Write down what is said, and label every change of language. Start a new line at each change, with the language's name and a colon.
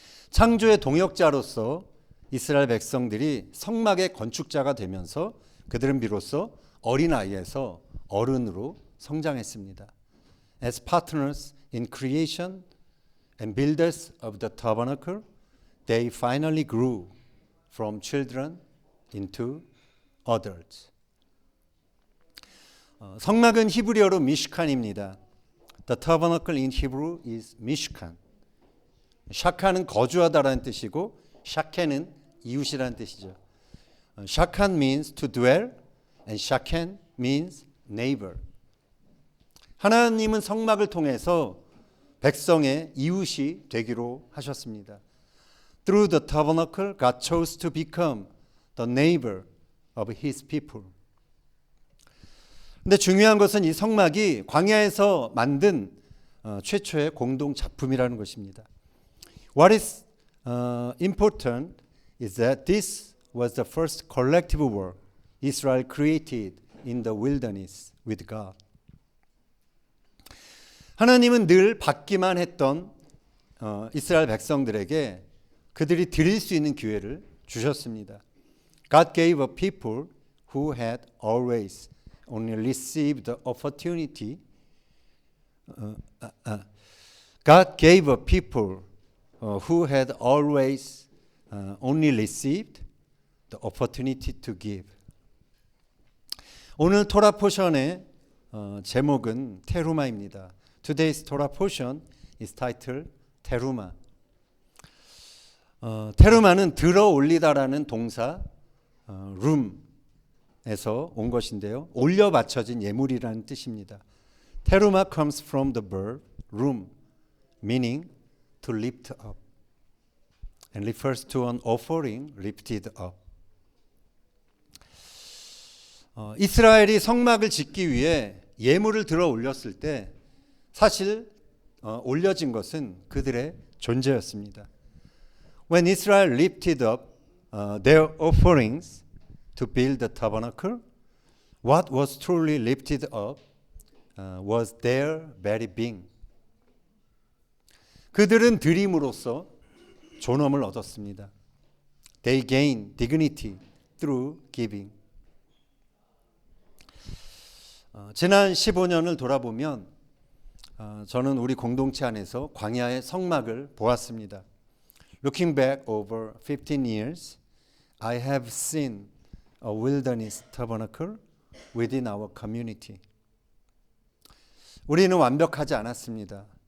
Korean: 창조의 동역자로서 이스라엘 백성들이 성막의 건축자가 되면서 그들은 비로소 어린아이에서 어른으로 성장했습니다.
English: As partners in creation and builders of the tabernacle, they finally grew from children into adults.
Korean: 성막은 히브리어로 미슈칸입니다.
English: The tabernacle in Hebrew is mishkan.
Korean: 샤칸은 거주하다라는 뜻이고 샤켄은 이웃이라는 뜻이죠.
English: 샤칸 means to dwell and 샤켄 means neighbor.
Korean: 하나님은 성막을 통해서 백성의 이웃이 되기로 하셨습니다.
English: Through the tabernacle, God chose to become the neighbor of His people.
Korean: 근데 중요한 것은 이 성막이 광야에서 만든 최초의 공동 작품이라는 것입니다.
English: What is important is that this was the first collective work Israel created in the wilderness with God.
Korean: 하나님은 늘 받기만 했던 이스라엘 백성들에게 그들이 드릴 수 있는 기회를 주셨습니다.
English: God gave a people who had always only received the opportunity. God gave a people who had always only received the opportunity to give.
Korean: 오늘 토라 포션의 제목은 테루마입니다.
English: Today's Torah portion is titled 테루마.
Korean: 테루마는 들어 올리다라는 동사 room에서 온 것인데요. 올려 바쳐진 예물이라는 뜻입니다.
English: Teruma comes from the verb rum, meaning to lift up, and refers to an offering lifted up.
Korean: 이스라엘이 성막을 짓기 위해 예물을 들어 올렸을 때 사실 올려진 것은 그들의 존재였습니다.
English: When Israel lifted up their offerings to build the tabernacle, what was truly lifted up was their very being.
Korean: 그들은 드림으로써 존엄을 얻었습니다.
English: They gained dignity through giving.
Korean: 지난 15년을 돌아보면 저는 우리 공동체 안에서 광야의 성막을 보았습니다.
English: Looking back over 15 years, I have seen a wilderness tabernacle within our community.
Korean: 우리는 완벽하지 않았습니다.